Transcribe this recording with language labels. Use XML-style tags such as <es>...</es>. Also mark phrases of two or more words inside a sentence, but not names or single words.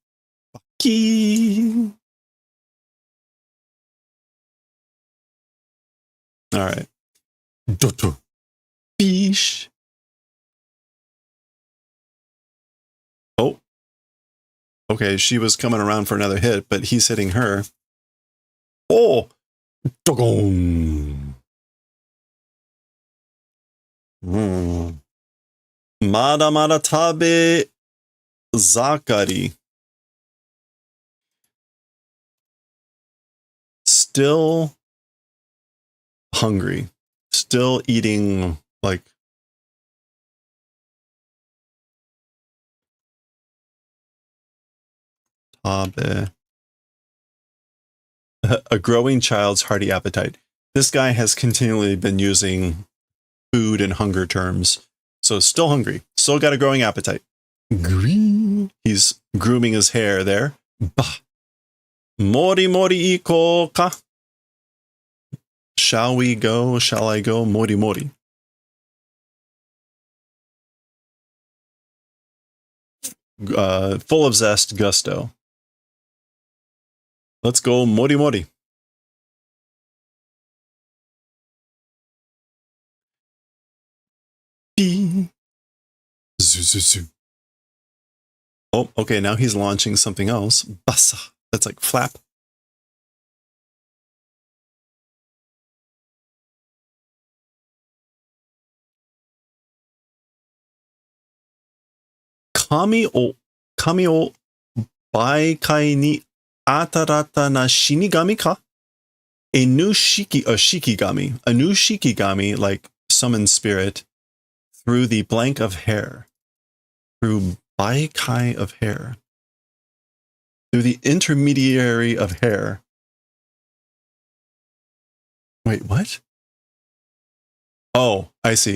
<en>Key. All right. Doto. Bish. Oh. Okay, she was coming around for another hit, but he's hitting her. Oh. Dogon.</en> <ja>まだまだ食べ盛り.</ja> <en>Still hungry. Still eating like tabe. A growing child's hearty appetite. This guy has continually been using food and hunger terms. So still hungry. Still got a growing appetite. Green. He's grooming his hair there. Bah.</en> <ja>もりもり行こうか?</ja> <en>Shall we go? Shall I go?</en> <ja>もりもり.</ja> <en>Full of zest, gusto. Let's go</en> <ja>もりもり.</ja> <en>Zuzuzu. Oh, okay, now he's launching something else. Basa. That's like flap.</en> <ja>髪を媒介に新たな死神か?</ja> <en>A new shikigami. A new shikigami, like summon spirit, through the blank of hair. Through baikai of hair. Through the intermediary of hair. Wait, what? Oh, I see.</en>